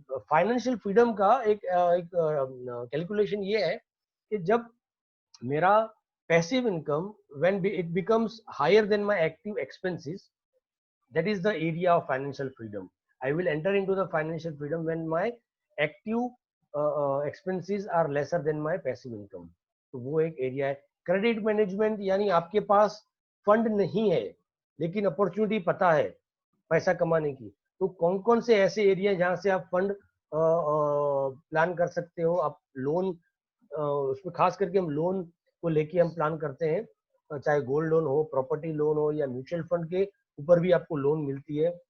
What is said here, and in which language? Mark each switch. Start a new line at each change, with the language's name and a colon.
Hindi: Financial freedom का एक calculation ये है कि जब मेरा passive income
English: When it becomes higher than my active expenses, that is the area of financial freedom. I will enter into the financial freedom when my active expenses are lesser than my passive income.
Hindi: तो वो एक area है। Credit management, यानी आपके पास fund नहीं है लेकिन opportunity पता है पैसा कमाने की, तो कौन कौन से ऐसे एरिया जहाँ से आप फंड प्लान कर सकते हो। आप लोन, उसमें खास करके हम लोन को लेके हम प्लान करते हैं, चाहे गोल्ड लोन हो, प्रॉपर्टी लोन हो, या म्यूचुअल फंड के ऊपर भी आपको लोन मिलती है।